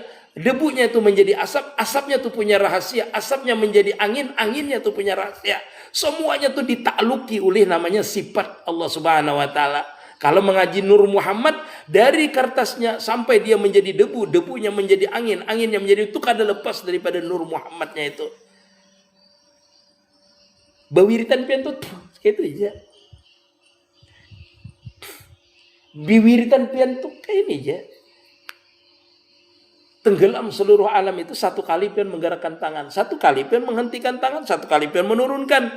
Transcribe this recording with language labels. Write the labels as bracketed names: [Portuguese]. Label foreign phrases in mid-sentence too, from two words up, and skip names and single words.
[Indonesian] Debunya itu menjadi asap, asapnya itu punya rahasia. Asapnya menjadi angin, anginnya itu punya rahasia. Semuanya itu ditakluki oleh namanya sifat Allah [Arabic] Subhanahu wa Ta'ala. [Indonesian] Kalau mengaji Nur Muhammad, dari kertasnya sampai dia menjadi debu, debunya menjadi angin, anginnya menjadi, itu kada lepas daripada Nur Muhammadnya itu. Bawiritan pian tuh itu aja. Biwiritan pian tuh kayak ini aja. Tenggelam seluruh alam itu satu kali pian menggerakkan tangan, satu kali pian menghentikan tangan, satu kali pian menurunkan.